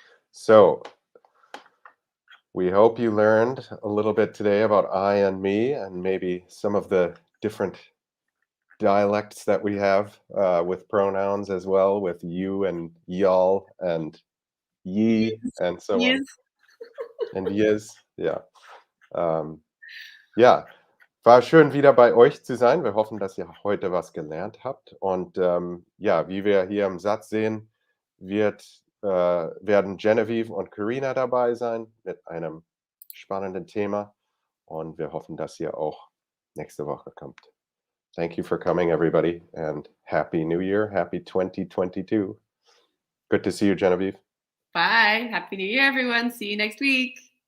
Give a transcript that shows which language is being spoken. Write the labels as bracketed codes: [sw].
[en] So, we hope you learned a little bit today about I and me, and maybe some of the different dialects that we have with pronouns as well, with you and y'all and ye and so on. And yes, ja. [de] Ja, war schön wieder bei euch zu sein. Wir hoffen, dass ihr heute was gelernt habt. Und ja, wie wir hier im Satz sehen, werden Genevieve und Karina dabei sein mit einem spannenden Thema. Und wir hoffen, dass ihr auch nächste Woche kommt. [en] Thank you for coming, everybody, and Happy New Year. Happy 2022. Good to see you, Genevieve. Bye. Happy New Year, everyone. See you next week.